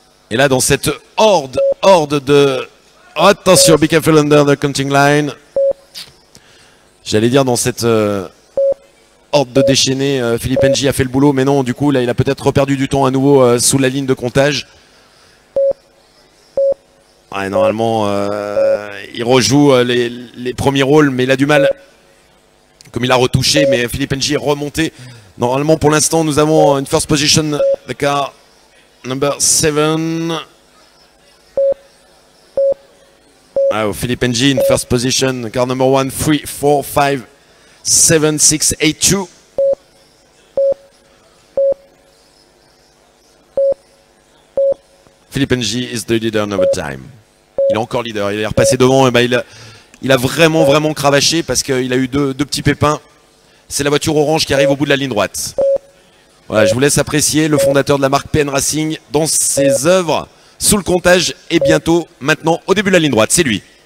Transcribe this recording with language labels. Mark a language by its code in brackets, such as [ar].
[fr] Et là, dans cette horde de... [en] Oh, attention, be careful under the counting line. [fr] J'allais dire dans cette horde de déchaînés, Philippe Ng a fait le boulot, mais non, du coup, là, il a peut-être reperdu du temps à nouveau sous la ligne de comptage. Ouais, normalement, il rejoue les premiers rôles, mais il a du mal. Comme il a retouché, mais Philippe Ng est remonté. Normalement, pour l'instant, nous avons une [en] first position, the car number 7. Oh, Philippe Ng in first position, car number 1, 3, 4, 5, 7, 6, 8, 2. Philippe Ng is the leader in overtime. [fr] Il est encore leader, il est repassé devant, et ben il a vraiment cravaché parce qu'il a eu deux petits pépins. C'est la voiture orange qui arrive au bout de la ligne droite. Voilà, je vous laisse apprécier le fondateur de la marque PN Racing dans ses œuvres sous le comptage et bientôt, maintenant, au début de la ligne droite. C'est lui.